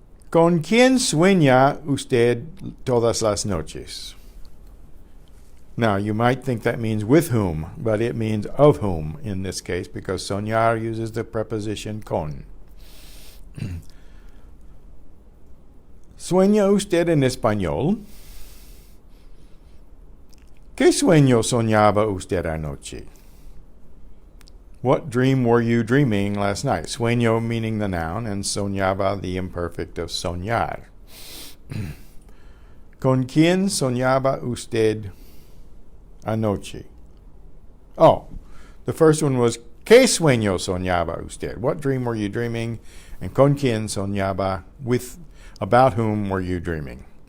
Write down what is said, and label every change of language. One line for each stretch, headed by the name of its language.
Spanish: ¿Con quién sueña usted todas las noches?
English: Now, you might think that means with whom, but it means of whom in this case, because soñar uses the preposition con.
Spanish: ¿Sueña usted en español? ¿Qué sueño soñaba usted anoche?
English: What dream were you dreaming last night? Sueño meaning the noun, and soñaba the imperfect of soñar.
Spanish: ¿Con quién soñaba usted anoche?
English: Oh, the first one was
Spanish: ¿Qué sueño soñaba usted?
English: What dream were you dreaming? And
Spanish: con quién soñaba,
English: with about whom were you dreaming?